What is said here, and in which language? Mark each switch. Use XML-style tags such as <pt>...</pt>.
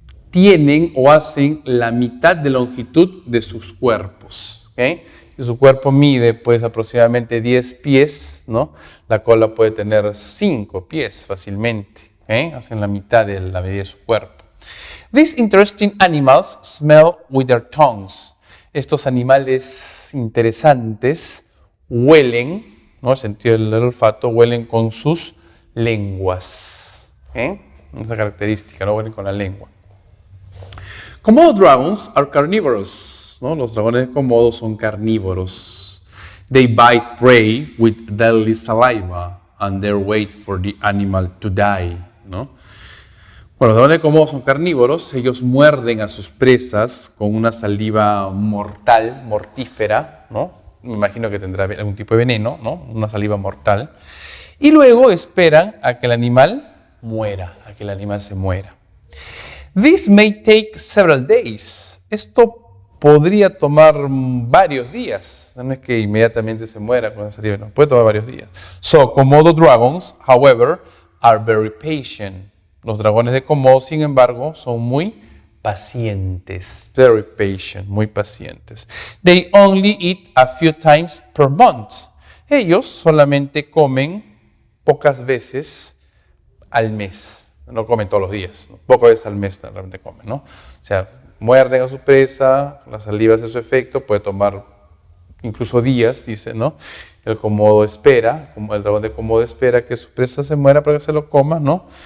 <es>Tienen o hacen la mitad de longitud de sus cuerpos, ¿ok? Si su cuerpo mide, pues, aproximadamente 10 pies, ¿no? La cola puede tener 5 pies fácilmente. Hacen la mitad de la medida de su cuerpo.</es> <en>These interesting animals smell with their tongues.</en> <es>Estos animales interesantes huelen, ¿no? El sentido del olfato, huelen con sus lenguas. Esa característica, ¿no? Huelen con la lengua.</es> <en>Komodo dragons are carnivorous,</en> <es>¿no? Los dragones de Komodo son carnívoros.</es> <en>They bite prey with deadly saliva and they wait for the animal to die, ¿no?</en> <es>Bueno, los dragones de Komodo son carnívoros, ellos muerden a sus presas con una saliva mortal, mortífera, ¿no? Me imagino que tendrá algún tipo de veneno, ¿no? Una saliva mortal. Y luego esperan a que el animal muera, a que el animal se muera.</es> <en>This may take several days.</en> <es>Esto podría tomar varios días. No es que inmediatamente se muera con la saliva, no, puede tomar varios días.</es> <en>So, Komodo dragons, however, are very patient.</en> <es>Los dragones de Komodo, sin embargo, son muy pacientes.</es> <en>Very patient,</en> <es>muy pacientes.</es> <en>They only eat a few times per month.</en> <es>Ellos solamente comen pocas veces al mes. No comen todos los días. ¿No? Pocas veces al mes realmente comen, ¿no? O sea, muerden a su presa, la saliva hace su efecto, puede tomar incluso días, dice, ¿no? El Komodo espera, el dragón de Komodo espera que su presa se muera para que se lo coma, ¿no?</es>